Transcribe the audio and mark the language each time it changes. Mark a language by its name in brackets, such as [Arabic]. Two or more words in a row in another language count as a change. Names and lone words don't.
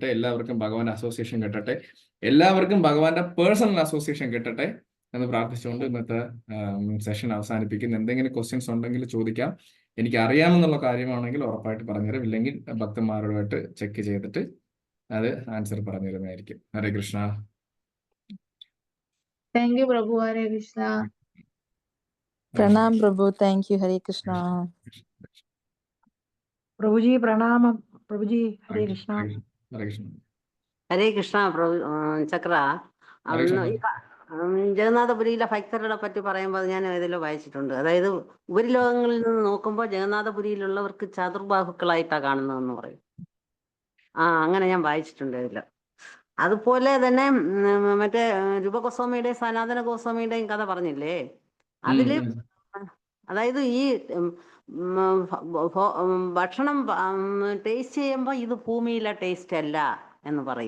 [Malayalam] എല്ലാവർക്കും ഭഗവാന്റെ അസോസിയേഷൻ കിട്ടട്ടെ. എല്ലാവർക്കും ഭഗവാന്റെ [English] personal association [Malayalam] കിട്ടട്ടെ എന്ന് പ്രാർത്ഥിച്ചുകൊണ്ട് ഇന്നത്തെ സെഷൻ അവസാനിപ്പിക്കുന്നു. എന്തെങ്കിലും ക്വസ്റ്റ്യൻസ് ഉണ്ടെങ്കിൽ ചോദിക്കാം. എനിക്ക് അറിയാമെന്നുള്ള കാര്യമാണെങ്കിൽ ഉറപ്പായിട്ട് പറഞ്ഞുതരാം. ഇല്ലെങ്കിൽ ഭക്തന്മാരോടായിട്ട് ചെക്ക് ചെയ്തിട്ട് അത് ആൻസർ പറഞ്ഞു തരുന്നതായിരിക്കും. ഹരേ കൃഷ്ണ. [English] Thank you, Prabhu. Hare Krishna. Pranam Prabhu, thank you. Hare Krishna. Prabhuji, pranam. Prabhuji, Hare Krishna. [Malayalam] ഹരേ കൃഷ്ണ. ഹരേ കൃഷ്ണ ചക്ര. ഹരേ കൃഷ്ണ. ജഗന്നാഥപുരിയിലെ ഭക്തരുടെ പറ്റി പറയുമ്പോൾ ഞാൻ ഇതിലോ വായിച്ചിട്ടുണ്ട്. അതായത് ഉപരിലോകങ്ങളിൽ നിന്ന് നോക്കുമ്പോൾ ജഗന്നാഥപുരിയിലുള്ളവർക്ക് ചതുർബാഹുക്കളായിട്ടാണ് കാണുന്നതെന്ന് പറയും. അങ്ങനെ ഞാൻ വായിച്ചിട്ടുണ്ട് ഇതിൽ. അതുപോലെ തന്നെ മറ്റേ രൂപഗോസ്വാമിയുടെയും സനാതന ഗോസ്വാമിയുടെയും കഥ പറഞ്ഞില്ലേ, അതില് അതായത് ഈ ഭക്ഷണം ടേസ്റ്റ് ചെയ്യുമ്പോൾ ഇത് ഭൂമിയിലെ ടേസ്റ്റ് അല്ല എന്ന് പറയും.